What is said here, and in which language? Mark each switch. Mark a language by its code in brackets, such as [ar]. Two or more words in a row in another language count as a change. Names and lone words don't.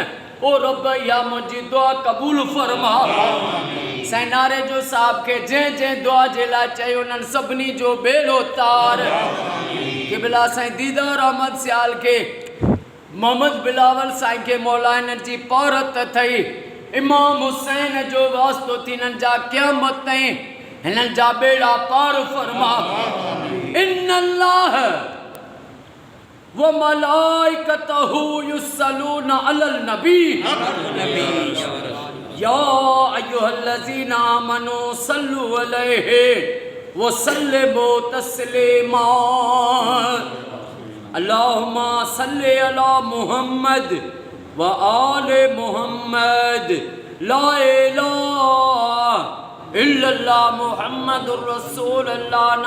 [sd] ओ रब या मुंहिंजी दुआ कबूल फरमा। साईं नारे जो साहब खे जंहिं जंहिं दुआ जे लाइ चयो उन्हनि सभिनी जो बेड़ो तार। क़िबला साईं दीदार अहमद सियाल के, मोहम्मद बिलावल साईं के मौला हिननि जी पौरत अथई। इमाम हुसैन जो वास्तो थी हिननि जा क़यामत ताईं हिननि जा बेड़ा पार फरमा। [ar] إن الله وملائكته يصلون على النبي يا أيها الذين آمنوا صلوا عليه وسلموا تسليما. اللهم صل على محمد وآل محمد. لا إله إلا الله محمد رسول الله.